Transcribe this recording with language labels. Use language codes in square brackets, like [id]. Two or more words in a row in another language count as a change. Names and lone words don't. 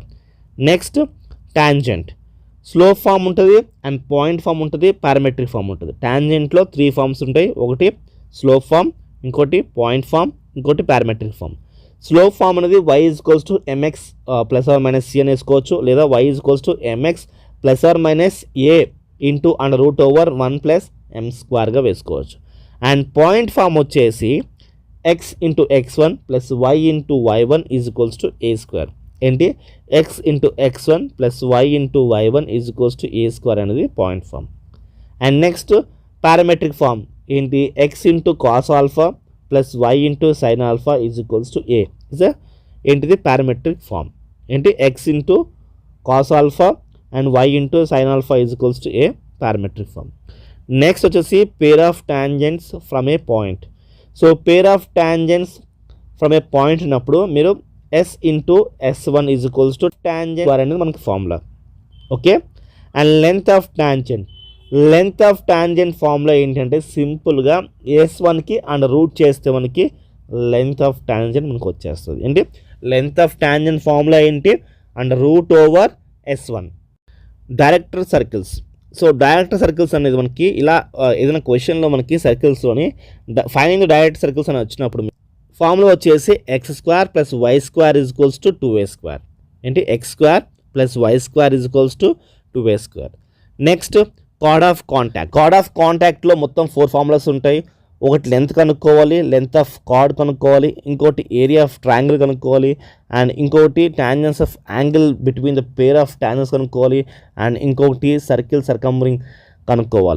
[en] next tangent. slope form [te] ఉంటుంది [en] and point form [te] ఉంటుంది, [en] parametric form [te] ఉంటుంది. టాంజెంట్లో 3 ఫామ్స్ ఉంటాయి. ఒకటి [en] slope form, [te] ఇంకోటి [en] point form, [te] ఇంకోటి [en] parametric form. slope form [te] అనేది y = mx ± c అని వేసుకోవచ్చు, లేదా y = mx ± a √1 + m² వేసుకోవచ్చు. [en] and point form [te] వచ్చేసి x × x1 + y × y1 = a². ఏంటి x × x1 + y × y1 = a² అనేది [en] point form. and next parametric form [te] ఏంటి x × cos α + y × sin α = a. ఏంటిది [en] parametric form. [te] ఏంటి x × cos α అండ్ y × sin α = a [en] parametric form. నెక్స్ట్ వచ్చేసి pair of tangents from a point. so pair of tangents from a point [te] ఉన్నప్పుడు మీరు s × s1 = టాంజెంట్ అనేది మనకి ఫార్ములా. [en] okay, and length of tangent formula [te] ఏంటంటే సింపుల్గా s1కి అండ్ రూట్ చేస్తే మనకి [en] length of tangent [te] మనకు వచ్చేస్తుంది. ఏంటి [en] length of tangent formula [te] ఏంటి అండ్ √s1. [en] director circles. so director circles [te] అనేది మనకి ఇలా ఏదైనా క్వశ్చన్లో మనకి సర్కిల్స్లోని [en] finding the director circles [te] అని వచ్చినప్పుడు ఫార్ములా వచ్చేసి x² + y² = 2a². ఏంటి x² + y² = 2a². [en] next chord of [te] కాంటాక్ట్లో మొత్తం 4 ఫార్ములాస్ ఉంటాయి. ఒకటి లెంత్ కనుక్కోవాలి, [en] length of chord [te] కనుక్కోవాలి, ఇంకోటి [en] area of triangle [te] కనుక్కోవాలి, అండ్ ఇంకోటి [en] tangents of angle between the pair of tangents [te] కనుక్కోవాలి, అండ్ ఇంకొకటి [en] circle circumscribing [te] కనుక్కోవాలి.